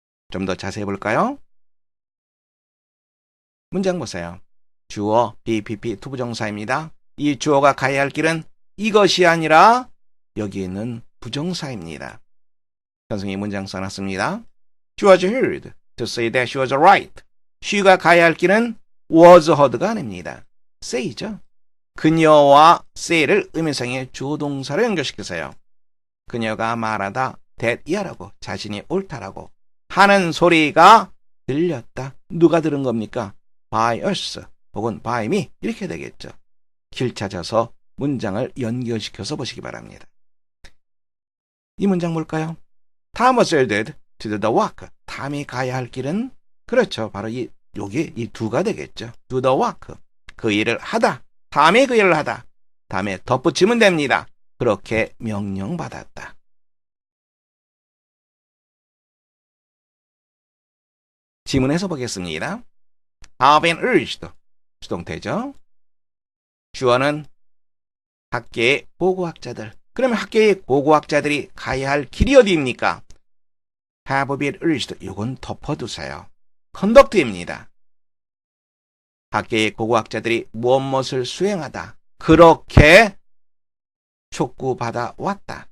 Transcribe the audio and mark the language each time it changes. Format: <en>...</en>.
<ko>좀 더 자세히 볼까요? 문장 보세요. 주어, BPP, 투부정사입니다. 이 주어가 가야 할 길은 이것이 아니라 여기 있는 부정사입니다. 선생님이 문장 써놨습니다.</ko> <en>She was heard to say that she was right.</en> <ko>she가 가야 할 길은 was heard가 아닙니다. say죠. 그녀와 say를 의미상의 주어동사로 연결시키세요. 그녀가 말하다 that 이하라고 자신이 옳다라고 하는 소리가 들렸다. 누가 들은 겁니까?</ko> <en>by us</en> <ko>혹은</ko> <en>by me</en> <ko>이렇게 되겠죠. 길 찾아서 문장을 연결시켜서 보시기 바랍니다. 이 문장 볼까요?</ko> <en>Tom was ordered to do the work.</en> <ko>탐이 가야 할 길은 그렇죠. 바로 여기 이 두가 되겠죠.</ko> <en>do the work.</en> <ko>그 일을 하다. 탐이 그 일을 하다. 다음에 덧붙이면 됩니다. 그렇게 명령받았다. 지문에서 보겠습니다.</ko> <en>have been urged.</en> <ko>수동태죠. 주어는 학계의 고고학자들. 그러면 학계의 고고학자들이 가야 할 길이 어디입니까?</ko> <en>have been urged.</en> <ko>이건 덮어두세요. conduct입니다. 학계의 고고학자들이 무엇을 수행하다. 그렇게 촉구받아 왔다.</ko>